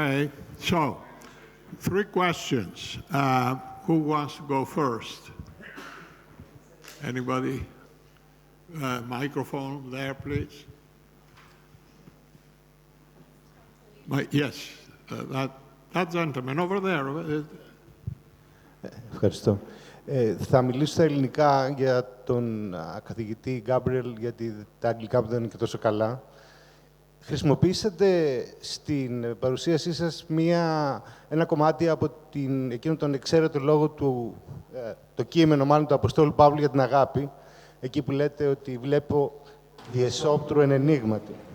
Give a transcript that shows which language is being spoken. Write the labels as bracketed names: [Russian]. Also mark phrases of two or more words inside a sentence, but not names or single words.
[English] Okay, so 3 questions. Who wants to go first? Anybody? Microphone there, please. Yes, that gentleman over there. [Greek] Ευχαριστώ. Θα μιλήσω στα ελληνικά για τον καθηγητή Gabriel, γιατί τα αγγλικά μου δεν είναι και τόσο καλά. Χρησιμοποιήσατε στην παρουσίασή σας ένα κομμάτι από εκείνο τον εξαίρετο λόγο του, το κείμενο μάλλον του Αποστόλου Παύλου για την αγάπη, εκεί που λέτε ότι βλέπω διεσόπτρου εν ενίγματι.